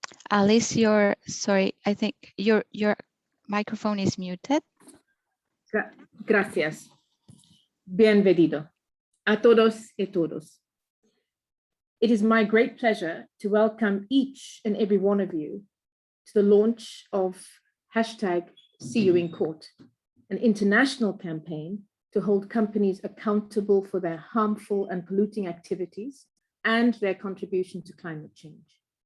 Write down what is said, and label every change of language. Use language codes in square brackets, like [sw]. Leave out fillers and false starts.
[en] Alice, I think your microphone is muted. [es] Gracias. Bienvenido a todos y todas. [en] It is my great pleasure to welcome each and every one of you to the launch of #SeeYouInCourt, an international campaign to hold companies accountable for their harmful and polluting activities and their contribution to climate change.